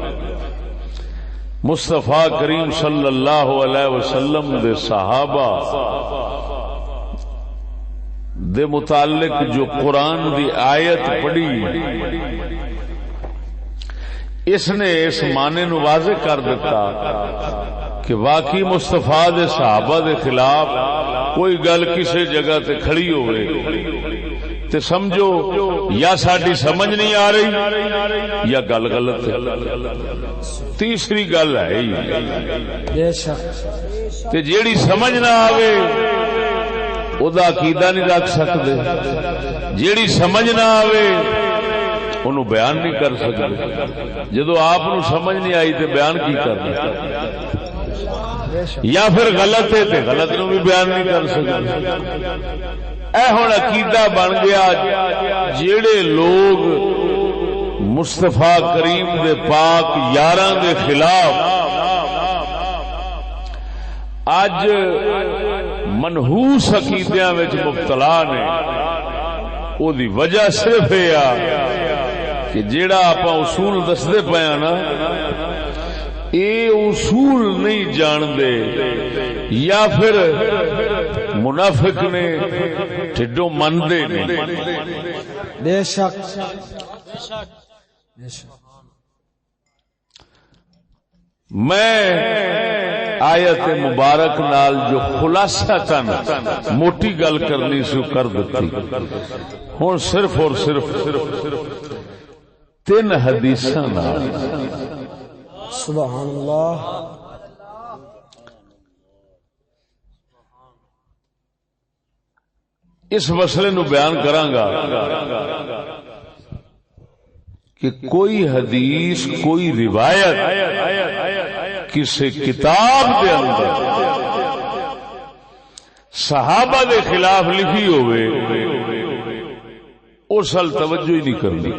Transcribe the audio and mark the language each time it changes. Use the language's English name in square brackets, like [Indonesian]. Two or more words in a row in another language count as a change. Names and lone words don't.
[Punjabi] مصطفیٰ کریم [Arabic] صلی اللہ علیہ وسلم [Punjabi] دے صحابہ دے متعلق جو قرآن دی آیت پڑھی اس نے اس معنی نو واضح کر دیتا کہ واقعی مصطفیٰ دے صحابہ دے خلاف کوئی گل کسی جگہ تے کھڑی ہوئے تے سمجھو یا ساڈی سمجھ نہیں آ رہی یا گل غلط ہے. تیسری گل ہے تے جیڑی سمجھ نہ آوے او دا عقیدہ نہیں رکھ سکتے، جیڑی سمجھ نہ آوے انہوں بیان نہیں کر سکتے. جدو آپ سمجھ نہیں آئی تے بیان کی کرنا، یا پھر غلط ہے تے غلط نو بھی بیان نہیں کر سکتے. اے ہن عقیدہ بن گیا جیڑے لوگ مصطفیٰ کریم دے پاک یاراں دے خلاف اج منحوس عقیدیاں وچ مبتلا نے، او دی وجہ صرف یہ کہ جیڑا آپ اصول دستے پیا نا اے اصول نہیں جان دے، یا پھر منافق نے ٹھڈوں من دے نہیں. بے شک میں آیت مبارک نال جو خلاصہ تن موٹی گل کرنی سی کر دیتی. ہوں صرف اور صرف 3 حدیثاں نال [Arabic] سبحان اللہ [Punjabi] اس مسئلے نو بیان کراں گا کہ کوئی حدیث کوئی روایت کسی کتاب دے اندر صحابہ دے خلاف لکھی ہوئے اس حال توجہ ہی نہیں کرنی.